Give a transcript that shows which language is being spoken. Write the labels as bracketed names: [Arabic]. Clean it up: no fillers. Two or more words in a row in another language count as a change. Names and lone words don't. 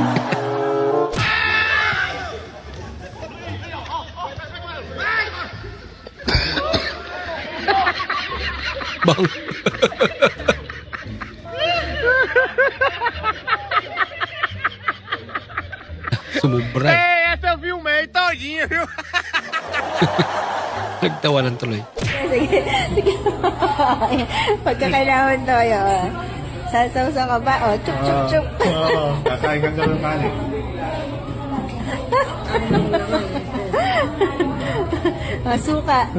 [Filipino] Bang. Sumubra eh. [Portuguese] Essa eu filmei todinha, viu? [Filipino] Nagtawanan tuloy. Sige. Pagkakailangan tayo. Sasaw-saw ka ba? O, chup, chup, chup. Oo, kakain ka ng kanin. Masuka.